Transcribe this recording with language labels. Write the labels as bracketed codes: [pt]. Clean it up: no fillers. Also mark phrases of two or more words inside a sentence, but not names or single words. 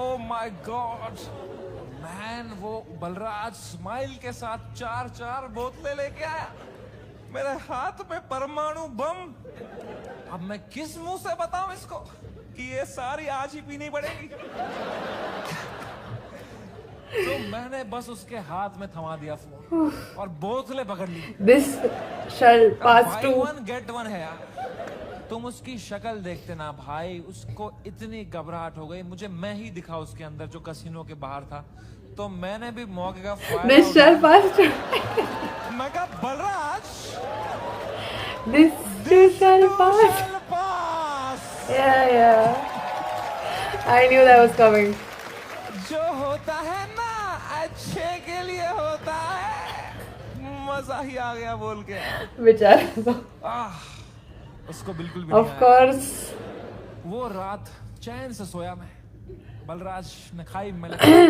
[en] oh my god man, [hi] वो बलराज स्माइल के साथ 4 बोतलें लेके आया, मेरे हाथ में परमाणु बम। अब मैं किस मुंह से बताऊं इसको कि ये सारी आज ही पीनी पड़ेगी। तो मैंने बस उसके हाथ में थमा दिया फोन और बोतलें पकड़ ली। [en] This shall pass Buy too. one get one [hi] है यार। तुम उसकी शक्ल देखते ना भाई, उसको इतनी घबराहट हो गई। मुझे मैं ही दिखा उसके अंदर जो कसिनो के बाहर था, तो मैंने भी मौके का [en] This shall pass too. [hi] मैं कहा बलराज, [en] This too shall pass. pass। Yeah. I knew that was coming. [hi] जो होता है ना अच्छे के लिए होता है। मजा ही आ गया बोल के। बेचारा। उसको बिल्कुल भी [en] Of [hi] नहीं आया। [en] course. [hi] वो रात चैन से सोया मैं, बलराज ने खाई मैंने।